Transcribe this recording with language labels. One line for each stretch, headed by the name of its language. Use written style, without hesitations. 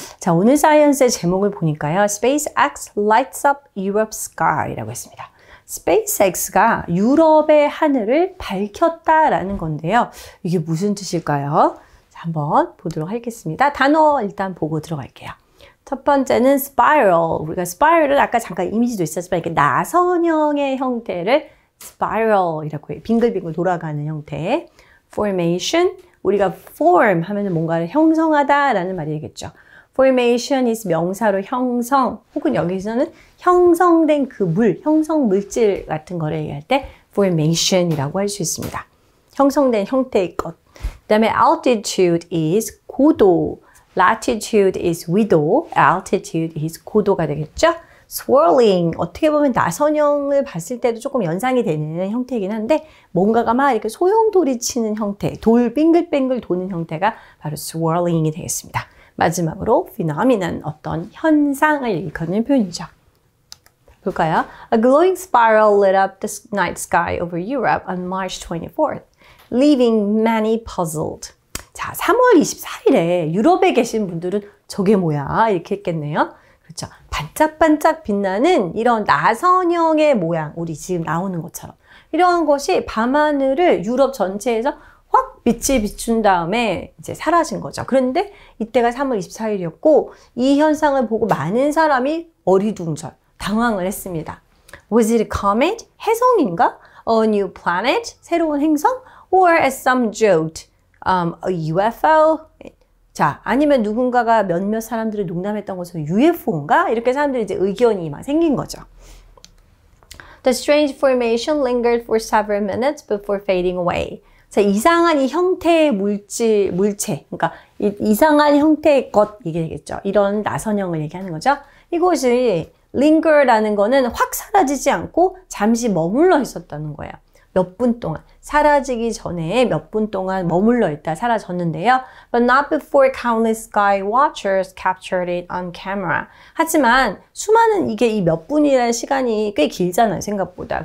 Korean: 자, 오늘 사이언스의 제목을 보니까요.
English: SpaceX lights up Europe's sky라고 했습니다.
Korean: SpaceX가 유럽의 하늘을 밝혔다라는 건데요. 이게 무슨 뜻일까요? 자, 한번 보도록 하겠습니다. 단어 일단 보고 들어갈게요. 첫 번째는 spiral. 우리가 spiral을 아까 잠깐 이미지도 있었지만 이렇게 나선형의 형태를 spiral이라고 해요. 빙글빙글 돌아가는 형태.
English: formation.
Korean: 우리가 form 하면은 뭔가를 형성하다라는 말이 되겠죠. formation is 명사로 형성, 혹은 여기서는 형성된 그 물, 형성 물질 같은 거를 얘기할 때 formation이라고 할 수 있습니다. 형성된 형태의 것. 그 다음에 altitude is 고도, latitude is 위도, altitude is 고도가 되겠죠. swirling, 어떻게 보면 나선형을 봤을 때도 조금 연상이 되는 형태이긴 한데 뭔가가 막 이렇게 소용돌이 치는 형태, 돌 빙글빙글 도는 형태가 바로 swirling이 되겠습니다. 마지막으로 phenomenon, 어떤 현상을 일컫는 표현이죠. 볼까요?
English: A glowing spiral lit up the night sky over Europe on March 24th, leaving many puzzled.
Korean: 자, 3월 24일에 유럽에 계신 분들은 저게 뭐야? 이렇게 했겠네요. 그렇죠. 반짝반짝 빛나는 이런 나선형의 모양, 우리 지금 나오는 것처럼. 이러한 것이 밤하늘을 유럽 전체에서 확 빛이 비춘 다음에 이제 사라진 거죠. 그런데 이때가 3월 24일이었고 이 현상을 보고 많은 사람이 어리둥절, 당황을 했습니다.
English: Was it a comet?
Korean: 해성인가?
English: A new planet?
Korean: 새로운 행성?
English: Or as some joked, a UFO?
Korean: 자, 아니면 누군가가 몇몇 사람들이 농담했던 것은 UFO인가? 이렇게 사람들이 이제 의견이 막 생긴 거죠.
English: The strange formation lingered for several minutes before fading away.
Korean: 자, 이상한 이 형태의 물체, 그러니까 이상한 형태의 것, 이게 되겠죠. 이런 나선형을 얘기하는 거죠. 이것이 linger라는 거는 확 사라지지 않고 잠시 머물러 있었다는 거예요. 몇 분 동안, 사라지기 전에 몇 분 동안 머물러 있다 사라졌는데요.
English: But not before countless sky watchers captured it on camera.
Korean: 하지만 수많은 이게 이 몇 분이라는 시간이 꽤 길잖아요, 생각보다.